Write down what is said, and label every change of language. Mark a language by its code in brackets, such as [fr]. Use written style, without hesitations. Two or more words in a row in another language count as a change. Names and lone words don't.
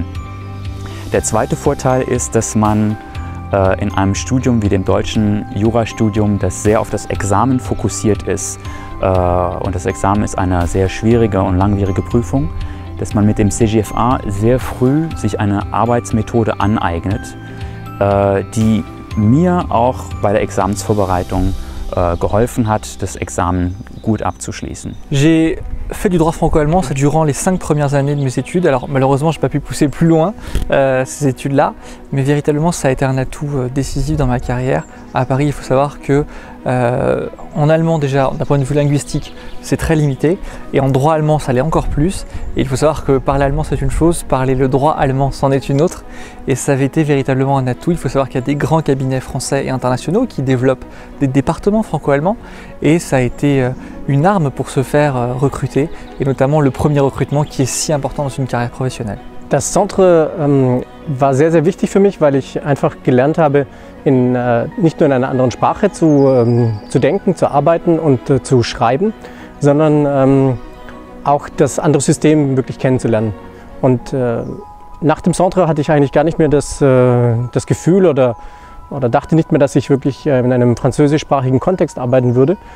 [de] Der zweite Vorteil ist, dass man in einem Studium wie dem deutschen Jurastudium, das sehr auf das Examen fokussiert ist, und das Examen ist eine sehr schwierige und langwierige Prüfung, dass man mit dem CGFA sehr früh sich eine Arbeitsmethode aneignet, die mir auch bei der Examensvorbereitung geholfen hat, das Examen gut abzuschließen. [fr] J'ai fait du droit franco-allemand, c'est durant les 5 premières années de mes études. Alors malheureusement, je n'ai pas pu pousser plus loin ces études-là, mais véritablement, ça a été un atout décisif dans ma carrière. À Paris, il faut savoir que en allemand déjà, d'un point de vue linguistique, c'est très limité, et en droit allemand, ça l'est encore plus. Et il faut savoir que parler allemand, c'est une chose, parler le droit allemand, c'en est une autre, et ça avait été véritablement un atout. Il faut savoir qu'il y a des grands cabinets français et internationaux qui développent des départements franco-allemands, et ça a été une arme pour se faire recruter, et notamment le premier recrutement qui est si important dans une carrière professionnelle. [de] Das Centre war sehr, sehr wichtig für mich, weil ich einfach gelernt habe, nicht nur in einer anderen Sprache zu denken, zu arbeiten und zu schreiben, sondern auch das andere System wirklich kennenzulernen. Und nach dem Centre hatte ich eigentlich gar nicht mehr das Gefühl oder dachte nicht mehr, dass ich wirklich in einem französischsprachigen Kontext arbeiten würde.